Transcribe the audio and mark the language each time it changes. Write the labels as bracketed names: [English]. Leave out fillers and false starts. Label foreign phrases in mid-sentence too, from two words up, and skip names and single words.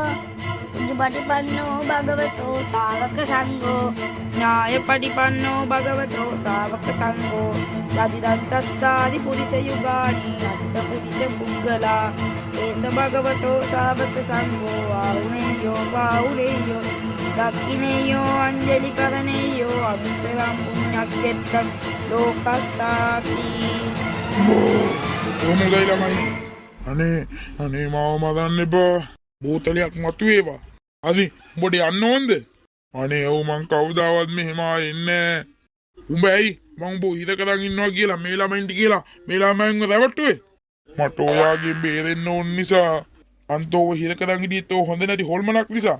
[Pali] උජුපටිපන්නෝ භගවතෝ ශාවක සංඝෝ ඥායපටිපන්නෝ භගවතෝ ශාවක සංඝෝ යදිදං චත්තාරි පුරිස යුගානි අත්ථ පුරිස පුද්ගලා ඒස භගවතෝ ශාවක සංඝෝ ආවුනේයෝ පාවුනේයෝ දක්ඛිනේයෝ අංජලි කරණේයෝ අනුත්තරං පුඤ්ඤක්ඛෙත්තං ලෝකස්සාති. [Sinhala] කොහොමදයි ළමයි? අනේ මාව මදන්න එපා. බෝතලයක් මතුවේවා. හරි උඹට යන්න ඕනද? අනේ ඔව් මං කවදාවත් මෙහෙම එන්නේ. උඹ ඇයි මං උඹ හිර කරන් ඉන්නවා කියලා මේ ළමයින්ට කියලා මේ ළමයින්ව රැවට්ටුවේ? මට ඔයාගේ බේරෙන්න ඕන නිසා අන්තෝව හිර කරන් හිටියෙත් ඔය හොඳ නැති හොල්මනක් නිසා.